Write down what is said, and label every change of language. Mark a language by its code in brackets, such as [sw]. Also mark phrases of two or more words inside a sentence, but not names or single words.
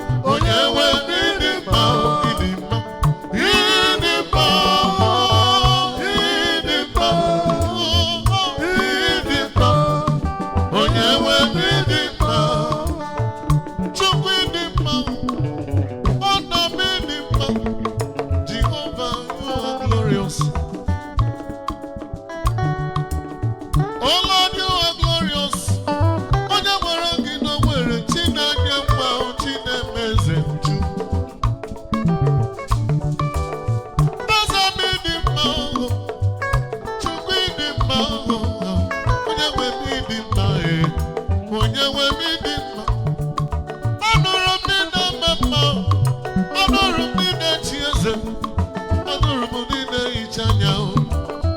[ig] Onye nwe m, ị dị mma, ị dị mma. Ị dị mma, ị dị mma, ị dị mma. Onye nwe m, ị dị mma. Chukwu, ị dị mma. Nwanna m, ị dị mma. [en] Jehovah, you are glorious. Oh Lord, you are glorious. [ig] Onye nwere gị na o nwere chi na-enye mma, chi na-eme eze nju. Eze m ịdị mma, oh. Chukwu ịdị mma, oh. Onye nwe m ịdị mma, eh. Onye nwe m ịdị mma. Anụrụ m ndị na-eme mma, oh. Anụrụ m ndị na-echi eze. Anụrụ m ndị na-ehicha anya, oh.